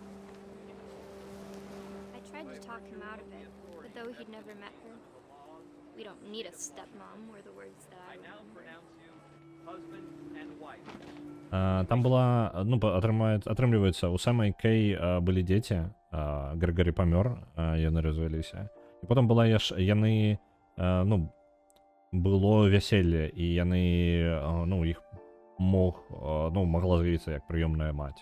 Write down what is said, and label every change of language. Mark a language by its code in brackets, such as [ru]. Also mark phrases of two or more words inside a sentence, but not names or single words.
[en] I tried to talk him out of it, but though he'd never met her, we We don't need a stepmom, were the words that I now remember. pronounce you husband and wife. [be] Там была, ну, атрымліваецца, у самай Кей былі дзеці, Грэгорі памёр, яны развяліся. І потым была яны, ну, было вяселле, і яны, ну, іх могла з'явіцца як прыёмная маці.